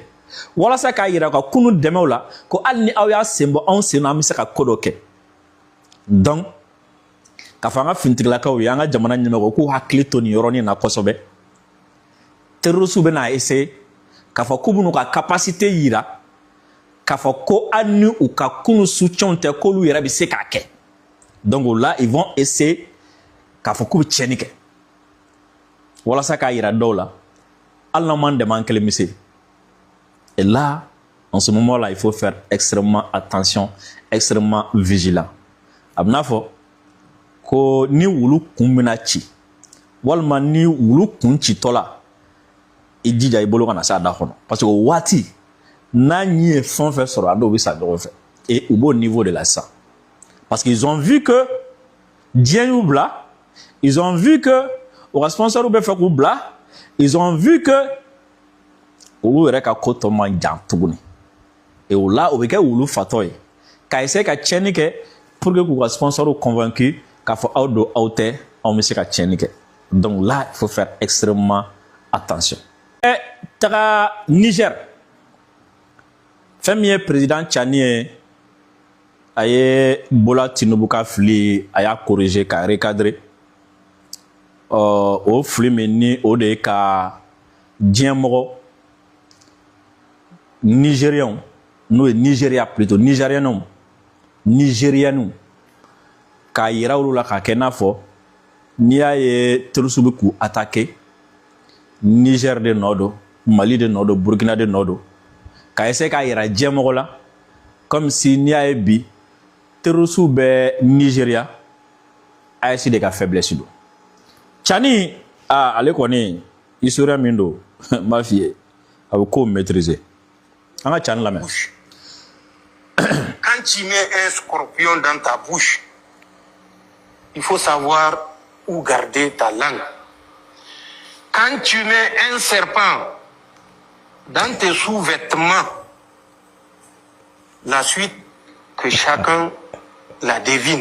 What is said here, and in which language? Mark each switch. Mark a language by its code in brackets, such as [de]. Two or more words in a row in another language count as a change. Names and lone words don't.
[bm] walasa k'a yira ka kunu dɛmɛw la ko hali ni aw y'a sen bɔ anw sen na an bɛ se ka ko dɔ kɛ donc k'a fɔ an ka finitigilakaw ye an ka jamana ɲɛmɔgɔw k'u hakili to nin yɔrɔnin na kosɛbɛ terroristes bɛna essayer k'a fɔ k'u bɛn'u ka capacité yira k'a fɔ ko hali ni u ka kunu sucɛnw tɛ k'olu yɛrɛ bɛ se k'a kɛ [fr] donc là ils vont essayer [bm] k'a fɔ k'u bɛ tiɲɛni kɛ walasa k'a yira dɔw la hali n'an m'an dɛmɛ an kelen bɛ se. [fr] Et là, en ce moment-là, il faut faire extrêmement attention, extrêmement vigilant. [bm] Abnafo, ko ni wulu kun bɛna ci, walima ni wulu kun citɔla, i jija i bolo kana s'a da kɔnɔ. [fr] Parce que [bm] o waati, n'a ɲi ye fɛn o fɛn sɔrɔ, a dɔw bɛ sa ɲɔgɔn fɛ. Et u b'o [fr] niveau de la [bm] sisan. [fr] Parce qu'ils ont vu que [bm] diɲɛ y'u bila, [fr] ils ont vu que [bm] o ka sponsor bɛ fɛ k'u bila, [fr] ils ont vu que [bm] olu yɛrɛ ka ko tɔ man jan tuguni et o la o bɛ kɛ wulu fatɔ ye ka essayer ka tiɲɛni kɛ [fr] pour que [bm] k'u ka sponsor convaincu k'a fɔ aw don aw tɛ anw bɛ se ka tiɲɛni kɛ [fr] donc là il faut faire extrêmement attention. [bm] Taga Niger fɛn min ye président Tchani ye a ye Bola Tinubu ka fili a y'a corriger k'a recadrer o fili min ni o de ye ka diɲɛmɔgɔ [fr] Nigériens, nous Nigeria plutôt, [bm] Nigériens, k'a yira olu la k'a kɛ n'a fɔ n'i y'a ye terroristes bɛ k'u attaquer Niger de nɔ don, Mali de nɔ don, Burkina de nɔ don, k'a essayer k'a yira diɲɛmɔgɔ la [fr] comme si [bm] n'i y'a ye bi terroristes bɛ Nigeria AES de ka faiblesse don. Tchani ale kɔni historien min don n b'a f'i ye a bɛ ko maîtriser. [fr] Quand tu mets un scorpion dans ta bouche, il faut savoir où garder ta langue. Quand tu mets un serpent dans tes sous-vêtements, la suite que chacun la devine.